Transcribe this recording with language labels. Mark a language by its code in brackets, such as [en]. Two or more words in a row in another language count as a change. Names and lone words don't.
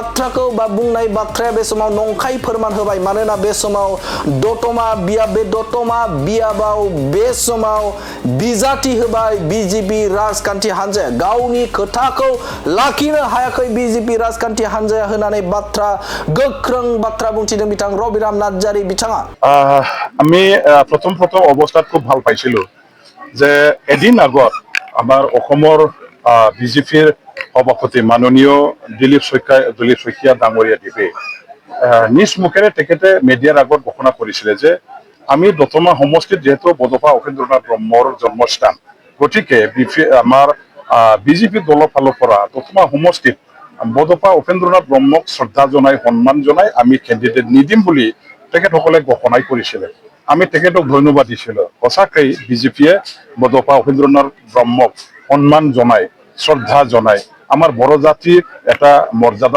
[brx] बाथ्राया बे समाव नंखाय फोरमान होबाय मानोना बे समाव दत'मा बियाबाव बे समाव बिजाथि होबाय बीजेपी राजखान्थि हान्जाया गावनि खोथाखौ लाखिनो हायाखै बीजेपी राजखान्थि हान्जाया होननानै गोख्रों बाथ्रा बुंथिदों बिथां रबिराम नार्जारि बिथाङा [as] আমি প্ৰথম অৱস্থাত খুব ভাল পাইছিলোঁ যে এদিন আগত আমাৰ অসমৰ বিজেপিৰ সভাপতি মাননীয় দিলীপ শইকীয়া ডাঙৰীয়া দেৱে নিজ মুখেৰে তেখেতে মিডিয়াৰ আগত ঘোষণা কৰিছিলে যে আমি দতমা সমষ্টিত যেহেতু বড'ফা উপেন্দ্ৰনাথ ব্ৰহ্মৰ জন্মস্থান গতিকে আমাৰ বিজেপি দলৰ ফালৰ পৰা দতমা সমষ্টিত বড'ফা উপেন্দ্ৰনাথ ব্ৰহ্মক শ্ৰদ্ধা জনাই সন্মান জনাই আমি কেণ্ডিডেট নিদিম বুলি তেখেতসকলে ঘোষণা কৰিছিলে আমি তেখেতক ধন্যবাদ দিছিলোঁ সঁচাকৈ বিজেপিয়ে বডোফা উপেন্দ্ৰনাথ ব্ৰহ্মক সন্মান জনাই শ্ৰদ্ধা জনাই আমাৰ বড়ো জাতিক এটা মৰ্যাদা